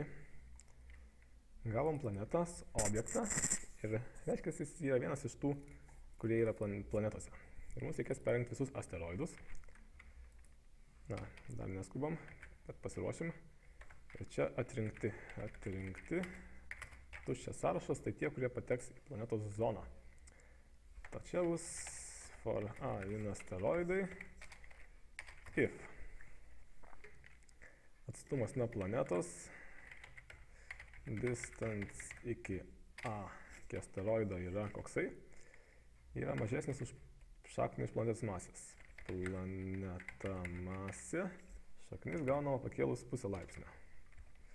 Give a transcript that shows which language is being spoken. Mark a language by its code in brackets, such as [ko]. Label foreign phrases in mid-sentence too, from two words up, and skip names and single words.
[lt] Gavom planetos objektą ir reiškia, jis yra vienas iš tų, kurie yra planetose. Ir mums reikės perinkti visus asteroidus. Na, dar neskubam, bet pasiruošim. Ir čia atrinkti tuščias sąrašas, tai tie, kurie pateks į planetos zoną. Ta čia bus [en] for in [lt] asteroidai if atstumas nuo planetos distance iki A iki asteroido yra koksai, yra mažesnis už šaknį iš planetos masės. Planeta masė, šaknis gaunama pakėlus pusę laipsnio.